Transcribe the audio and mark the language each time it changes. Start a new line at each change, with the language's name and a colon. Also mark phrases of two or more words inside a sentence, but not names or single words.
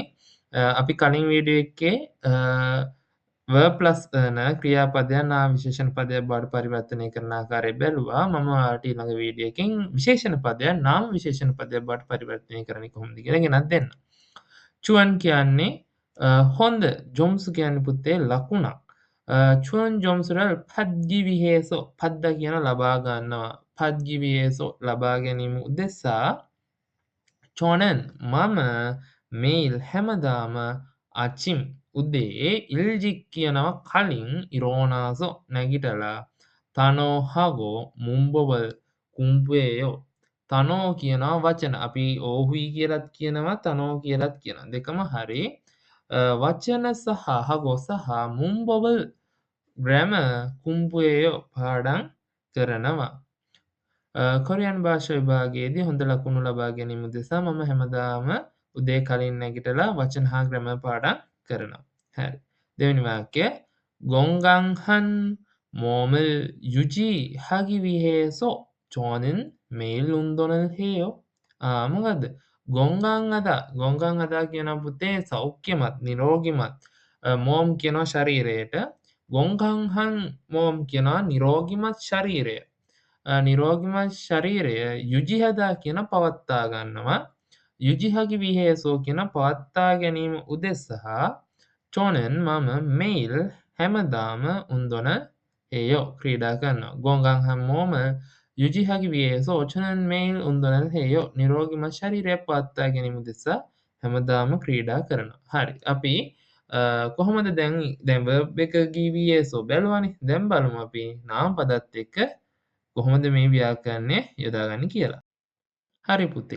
Sinhala: අපි කලින් වීඩියෝ එකේ
English: verb plus
Sinhala: න ක්‍රියාපදයක් නාම විශේෂණ පදයක් බවට පරිවර්තනය කරන ආකාරය බැලුවා. මම ඔයාලට ඊළඟ වීඩියෝ එකකින් විශේෂණ පදයක් නාම විශේෂණ පදයක් බවට පරිවර්තනය කරන්නේ කොහොමද කියලා ගෙනත් දෙන්න. චුවන් කියන්නේ හොඳ. 점수 කියන්නේ පුතේ ලකුණක්.
Korean: 좋은 점수를 받기 위해서 받다
Sinhala: කියන ලබා ගන්නවා.
Korean: 받기 위해서
Sinhala: ලබා ගැනීම උදෙසා
Korean: 저는 මම 매일 හැමදාම 아침 උදේ 일찍
Sinhala: කියනවා කලින්
Korean: 일어나서 නැගිටලා 단어하고 문법을 공부해요.
Sinhala: 단어 කියනවා වචන. අපි ඕහුයි කියලාත් කියනවා 단어 කියලාත් කියනවා. දෙකම හරි. වචන සහ හගෝ සහ 문법을 ග්‍රැමර් කුම්පුයේයෝ පාඩම් කරනවා. කොරියානු භාෂා විභාගයේදී හොඳ ලකුණු ලබා ගැනීම උදෙසා මම හැමදාම උදේ කලින් නැගිටලා වචන හා ග්‍රැමර් පාඩම් කරනවා. හරි. දෙවෙනි වාක්‍යය
Korean: 건강한 몸을 유지하기 위해서 저는 매일 운동을 해요.
Sinhala: මොකද්ද? 건강하다 කියන පුතේ සෞඛ්‍යමත්, නිරෝගිමත් 몸 කියනවා ශරීරයට.
Korean: 건강한 몸
Sinhala: කියනවා නිරෝගිමත් ශරීරය. නිරෝගිමත් ශරීරය යුජිහදා කියන පවත්වා ගන්නවා.
Korean: 유지하기 위해서
Sinhala: කියන පවත්වා ගැනීම උදෙසා 저는 මම 매일 හැමදාම
Korean: 운동을 해요.
Sinhala: ක්‍රීඩා කරනවා.
Korean: 건강한 몸을 유지하기 위해서 저는 매일 운동을 해요.
Sinhala: නිරෝගිමත් ශරීරයක් පවත්වා ගැනීම උදෙසා හැමදාම ක්‍රීඩා කරනවා. හරි. අපි කොහොමද දැන් verb එක ගීවියේසෝ බැලුවානේ. දැන් බලමු අපි නාම පදත් එක්ක කොහොමද මේ ව්‍යාකරණය යොදාගන්නේ කියලා. හරි පුතේ.